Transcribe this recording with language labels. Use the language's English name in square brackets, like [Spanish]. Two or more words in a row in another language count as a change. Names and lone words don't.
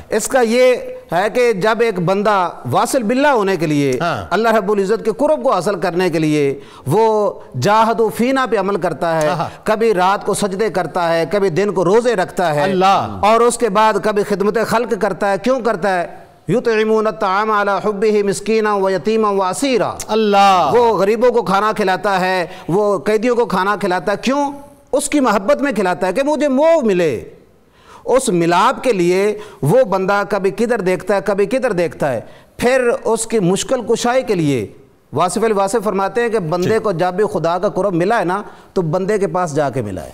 [Urdu] اس کا یہ ہے کہ جب ایک بندہ [Arabic] واصل باللہ [Urdu] ہونے کے لیے، [Arabic] اللہ رب العزت [Urdu] کے قرب کو حاصل کرنے کے لیے وہ [Arabic] جاہدوا فینا [Urdu] پہ عمل کرتا ہے، کبھی رات کو سجدے کرتا ہے، کبھی دن کو روزے رکھتا ہے، اور اس کے بعد کبھی خدمت خلق کرتا ہے، کیوں کرتا ہے؟ [Arabic] یطعمون الطعام علی حبہ مسکینا و یتیما و اسیرا، [Urdu] اللہ وہ غریبوں کو کھانا کھلاتا ہے، وہ قیدیوں کو کھانا کھلاتا ہے، کیوں؟ اس کی محبت میں کھلاتا ہے کہ مجھے موہ ملے۔ اس ملاپ کے لیے وہ بندہ کبھی کدھر دیکھتا ہے، کبھی کدھر دیکھتا ہے۔ پھر اس کی مشکل کشائی کے لیے واصف الواصف فرماتے ہیں کہ بندے کو جب بھی خدا کا قرب ملا ہے نا تو بندے کے پاس جا کے ملا ہے۔